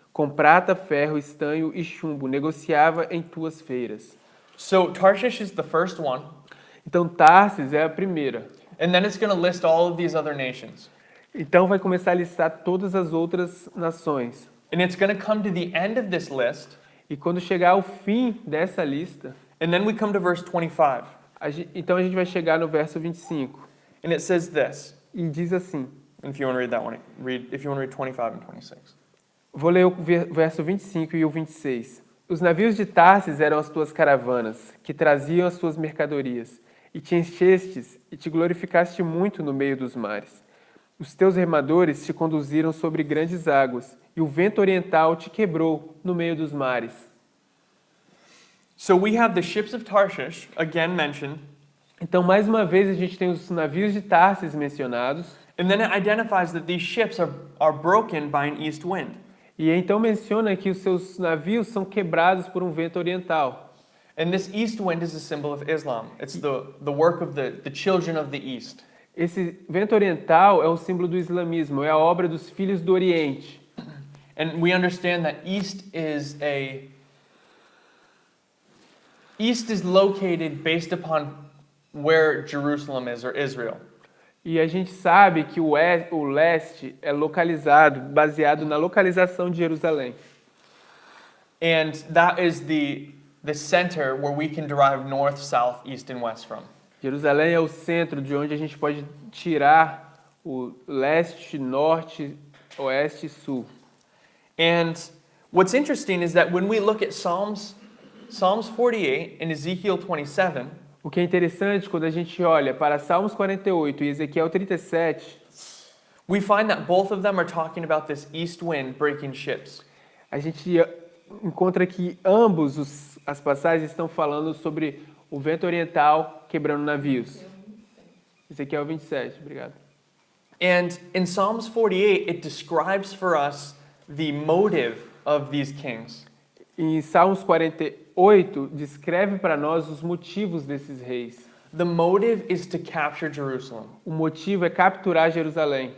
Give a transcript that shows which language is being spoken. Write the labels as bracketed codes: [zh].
[pt] Com prata, ferro, estanho e chumbo, negociava em tuas feiras. [en] So Tarshish is the first one, [pt] Então, Tarsis é a primeira. [en] and then it's going to list all of these other nations. [pt] Então, vai começar a listar todas as outras nações. [en] And it's going to come to the end of this list, [pt] E quando chegar ao fim dessa lista, [en] and then we come to verse 25, [pt] então a gente vai chegar no verso 25. [en] and it says this. [pt] E diz assim: [en] If you want to read that one, if you want to read 25 and 26. [pt] Vou ler o verso 25 e o 26. Os navios de Tarsis eram as tuas caravanas, que traziam as tuas mercadorias, e te enchestes e te glorificaste muito no meio dos mares. Os teus remadores te conduziram sobre grandes águas, e o vento oriental te quebrou no meio dos mares. [en] So we have the ships of Tarshish, again mentioned, [pt] Então, mais uma vez, a gente tem os navios de Tarsis mencionados, [en] and then it identifies that these ships are broken by an east wind. [pt] e então menciona que os seus navios são quebrados por um vento oriental. [en] And this east wind is a symbol of Islam. It's the work of the children of the east. [pt] Esse vento oriental é um símbolo do islamismo, é a obra dos filhos do Oriente. [en] And we understand that east is located based upon where Jerusalem is, or Israel. [pt] E a gente sabe que o leste é localizado, baseado na localização de Jerusalém. [en] And that is the center where we can derive north, south, east, and west from. [pt] Jerusalém é o centro de onde a gente pode tirar o leste, norte, oeste e sul. [en] And what's interesting is that when we look at Psalms 48 and Ezekiel 27, [pt] O que é interessante quando a gente olha para Salmos 48 e Ezequiel 37, [en] we find that both of them are talking about this east wind breaking ships. [pt] a gente encontra que ambos as passagens estão falando sobre o vento oriental quebrando navios. Ezequiel 27, obrigado. [en] And in Psalms 48, it describes for us the motive of these kings. [pt] Em Salmos 48, descreve para nós os motivos desses reis. [en] The motive is to capture Jerusalem, [pt] O motivo é capturar Jerusalém,